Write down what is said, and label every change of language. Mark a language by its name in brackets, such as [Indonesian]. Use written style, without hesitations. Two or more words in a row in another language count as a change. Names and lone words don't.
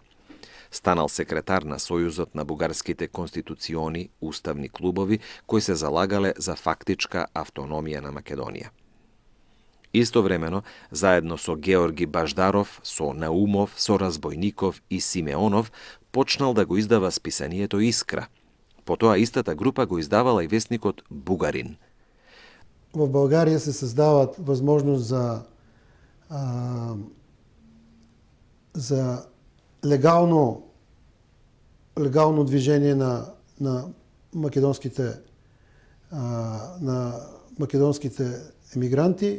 [Macedonian] Станал секретар на Сојузот на бугарските конституциони уставни клубови кои се залагале за фактичка автономија на Македонија. Истовремено, заедно со Георги Баждаров, со Наумов, со Разбојников и Симеонов, почнал да го издава списанието Искра. Потоа истата група го издавала и вестникот Бугарин. [Bulgarian] В Българија се създават възможност за легално движение на македонските емигранти.